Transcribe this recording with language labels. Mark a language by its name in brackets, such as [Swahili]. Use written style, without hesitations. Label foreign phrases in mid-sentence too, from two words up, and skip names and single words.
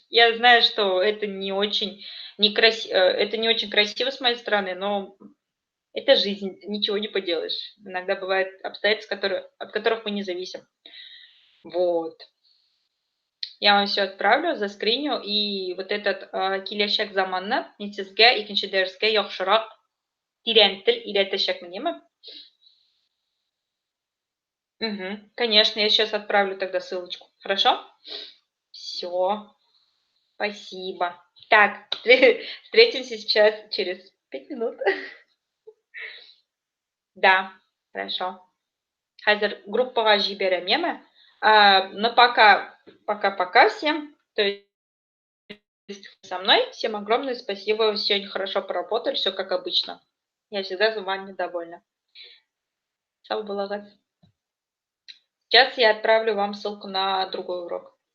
[Russian] Я знаю, что это не очень это не очень красиво с моей стороны, но это жизнь, ничего не поделаешь. Иногда бывают обстоятельства, от которых мы не зависим. Вот. Я вам все отправлю, заскриню. И вот этот [Tatar] киләчәк заманны мин сезгә икенче дәрескә яхшырак тирән тел өйрәтәчәкмен, яме? Мгм. [Russian] Конечно, я сейчас отправлю тогда ссылочку. Хорошо? Все. Спасибо. Так, встретимся сейчас через 5 минут. Да, хорошо. [Tatar] Хәзер группага җибәрәм, яме? [Russian] Но пока всем. То есть со мной. Всем огромное спасибо. Вы сегодня хорошо поработали, все как обычно. Я всегда за вами довольна. [Tatar] Сау булыгыз. [Russian] Сейчас я отправлю вам ссылку на другой урок.